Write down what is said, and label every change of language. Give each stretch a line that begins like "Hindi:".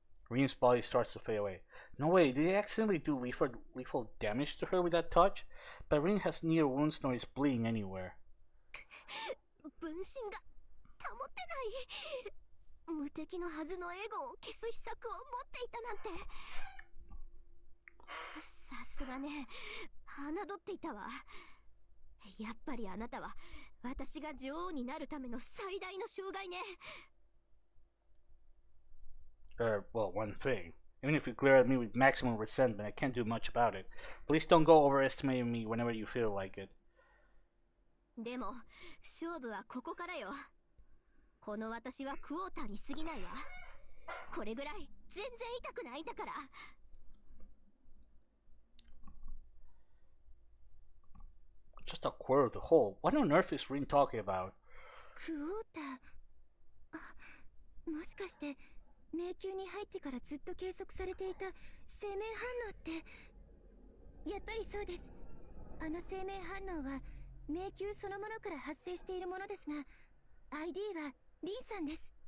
English: Rin's body starts to fade away. No way, did he accidentally do lethal damage to her with that touch? But Rin has neither wounds nor is bleeding anywhere.
Japanese: 分身が保てない。無敵のはずのエゴを消す秘策を持っていたなんて。さすがね、侮っていたわ。やっぱりあなたは私が女王になるための最大の障害ね。
English: Well, one thing. Even if you glare at me with maximum resentment, I can't do much about it. Please don't go overestimating me whenever you feel like it.
Japanese: でも、勝負はここからよ。この私はクォーターに過ぎないわ。これぐらい全然痛くないんだから。
English: Just a quarter of the whole. What on earth is Rin talking about?
Japanese: クォーター。あ、もしかして迷宮に入ってからずっと計測されていた生命反応って。やっぱりそうです。あの生命反応は迷宮そのものから発生しているものですが、 ID はリンさんです。